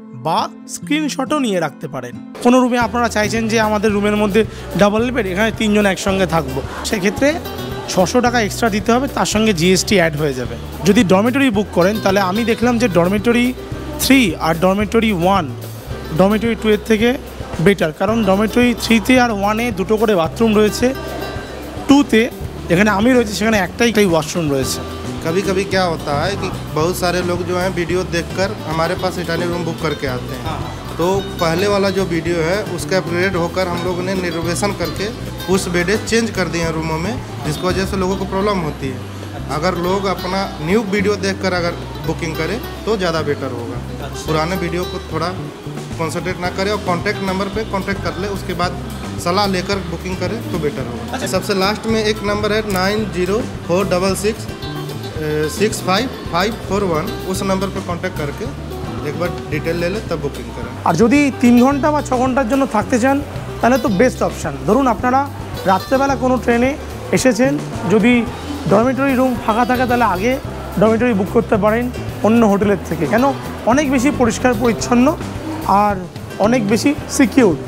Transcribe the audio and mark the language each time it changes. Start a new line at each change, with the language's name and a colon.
Bangla: বা স্ক্রিনশটও নিয়ে রাখতে পারেন। কোনো রুমে আপনারা চাইছেন যে আমাদের রুমের মধ্যে ডাবল বেড, এখানে 3 জন একসঙ্গে থাকবো, সেক্ষেত্রে 600 টাকা এক্সট্রা দিতে হবে, তার সঙ্গে জিএসটি অ্যাড হয়ে যাবে। যদি ডরমেটরি বুক করেন তাহলে আমি দেখলাম যে ডরমেটরি 3 আর ডরমেটরি 1 ডরমেটরি 2 এর থেকে বেটার, কারণ ডরমেটরি 3-তে আর 1-এ দুটো করে বাথরুম রয়েছে, 2-তে যেখানে আমি রয়েছে সেখানে একটাই ওয়াশরুম রয়েছে।
Hindi: कभी कभी क्या होता है कि बहुत सारे लोग जो हैं वीडियो देखकर हमारे पास रिटर्निंग रूम बुक करके आते हैं, तो पहले वाला जो वीडियो है उसका अपग्रेड होकर हम लोग ने रिजर्वेशन करके उस बेडे चेंज कर दिए हैं रूमों में, जिसकी वजह से लोगों को प्रॉब्लम होती है। अगर लोग अपना न्यू वीडियो देखकर अगर बुकिंग करें तो ज़्यादा बेटर होगा। पुराने वीडियो को थोड़ा कॉन्सेंट्रेट ना करें और कॉन्टैक्ट नंबर पे कॉन्टैक्ट कर ले, उसके बाद सलाह लेकर बुकिंग करें तो बेटर होगा। सबसे लास्ट में एक नंबर है 9046665541, उस नंबर पर कांटेक्ट करके एक बार डिटेल ले ले तब बुकिंग करें।
Bangla: আর যদি 3 ঘন্টা বা 6 ঘন্টার জন্য থাকতে চান তাহলে তো বেস্ট অপশান। ধরুন আপনারা রাত্রেবেলা কোনো ট্রেনে এসেছেন, যদি ডরমেটরি রুম ফাঁকা থাকে তাহলে আগে ডরমেটরি বুক করতে পারেন অন্য হোটেলের থেকে, কেন অনেক বেশি পরিষ্কার পরিচ্ছন্ন আর অনেক বেশি সিকিউর।